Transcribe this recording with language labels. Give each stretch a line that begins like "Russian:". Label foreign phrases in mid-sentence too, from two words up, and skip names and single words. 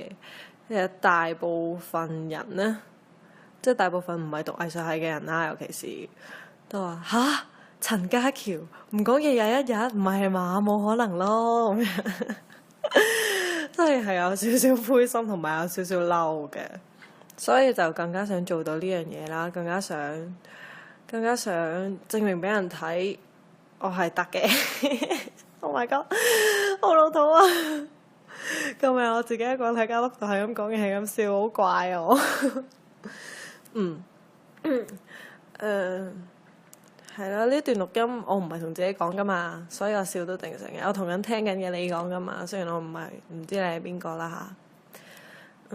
Cantonese: 其實大部分人咧，即係大部分唔係讀藝術系嘅人啦，尤其是都話嚇陳家喬唔講嘢21日，唔係嘛，冇可能咯咁樣。真係有少少灰心同埋有少少嬲嘅，所以就更加想做到呢樣嘢啦，更加想證明俾人睇我係得嘅。
English: Oh my god，
Cantonese: 好老土啊！今日我自己一個人喺間屋度係咁講嘢，係咁笑，好怪啊我。係啦，呢段錄音我唔係同自己講噶嘛，所以我笑都定成嘅。我同緊聽緊嘅你講噶嘛，雖然我唔知你係邊個啦嚇。